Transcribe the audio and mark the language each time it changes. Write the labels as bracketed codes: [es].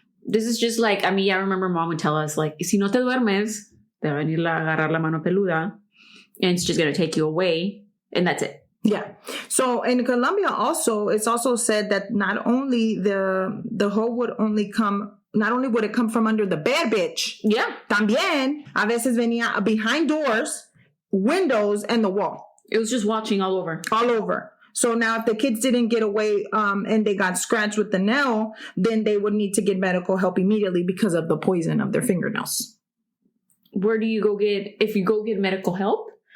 [en] This is just like, I mean, I remember mom would tell us like, [es] si no te duermes, te va a venir a agarrar la mano peluda [en] and it's just going to take you away. And that's it. Yeah. So in Colombia also, it's also said that not only the hoe would only come, not only would it come from under the bed, bitch. Yeah. [es] También, a veces venía [en] behind doors, windows, and the wall. It was just watching all over. All over. So now if the kids didn't get away and they got scratched with the nail, then they would need to get medical help immediately because of the poison of their fingernails. Where do you go if you go get medical help?